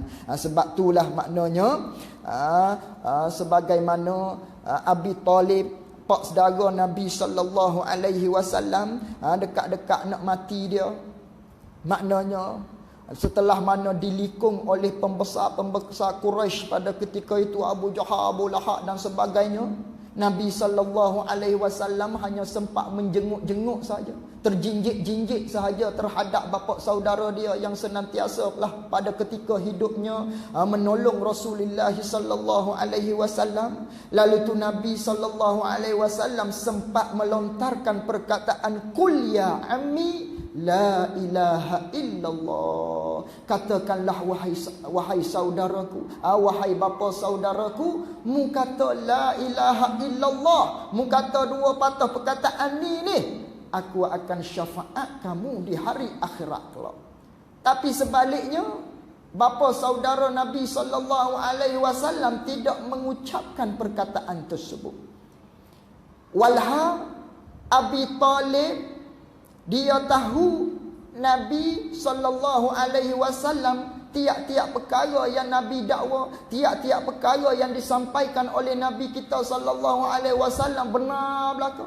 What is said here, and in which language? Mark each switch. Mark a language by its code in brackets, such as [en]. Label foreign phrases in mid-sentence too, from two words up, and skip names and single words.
[ms] Sebab itulah maknanya sebagaimana Abi Talib, pak saudara Nabi [ar] صلى الله عليه وسلم, [ms] dekat-dekat nak mati dia, maknanya setelah mana dilikung oleh pembesar-pembesar Quraisy pada ketika itu, Abu Jahal, Abu Lahab dan sebagainya, Nabi [ar] صلى الله عليه وسلم [ms] hanya sempat menjenguk-jenguk saja, terjinjik-jinjik sahaja terhadap bapa saudara dia yang senantiasa pada ketika hidupnya menolong Rasulullah [ar] صلى الله عليه وسلم. [ms] Lalu tu Nabi [ar] صلى الله عليه وسلم [ms] sempat melontarkan perkataan, [ar] "قل يا عم لا إله إلا الله." [ms] Katakanlah wahai saudaraku, wahai bapa saudaraku, mu kata [ar] لا إله إلا الله, [ms] mu kata dua patah perkataan ni, aku akan syafaat kamu di hari akhirat kelak. Tapi sebaliknya, bapa saudara Nabi [ar] صلى الله عليه وسلم [ms] tidak mengucapkan perkataan tersebut. Walha Abi Talib, dia tahu Nabi [ar] صلى الله عليه وسلم [ms] tiap-tiap perkara yang Nabi dakwa, tiap-tiap perkara yang disampaikan oleh Nabi kita [ar] صلى الله عليه وسلم [ms] benar belaka.